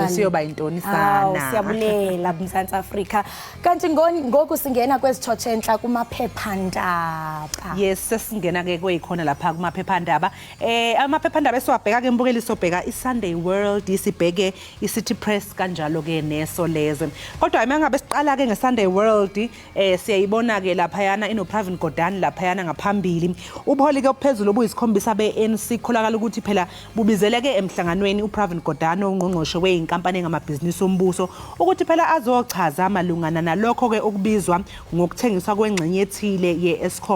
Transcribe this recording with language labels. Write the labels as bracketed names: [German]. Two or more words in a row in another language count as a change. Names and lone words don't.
[Zulu] Bese yoba intoni sana. [Xhosa] Siyabulela Mzansi Afrika. Kanti ngoku singena kwezithotshenhla kumaphephandaba. [Zulu] Yes, sesingena ke kweyikhona lapha kumaphephandaba. Amaphephandaba esiwabheka ke mbukeli sobheka iSunday World, isibheke iCity Press kanjalo ke neSolezwe. Kodwa mangabe siqala ke ngeSunday World, siyayibona ke lapha yana inoPravin Gordhan lapha yana ngaphambili. Ubuholi ke ophezulu obuyisikhombisa beNC kholakala ukuthi phela bubizeleke emhlanganweni uPravin Gordhan ongqongqoshe weinkampani ngamabhizinisi ombuso ukuthi phela azochaza amalungana nalokho ke okubizwa ngokuthengiswa kwengxenye ethile yeEskom.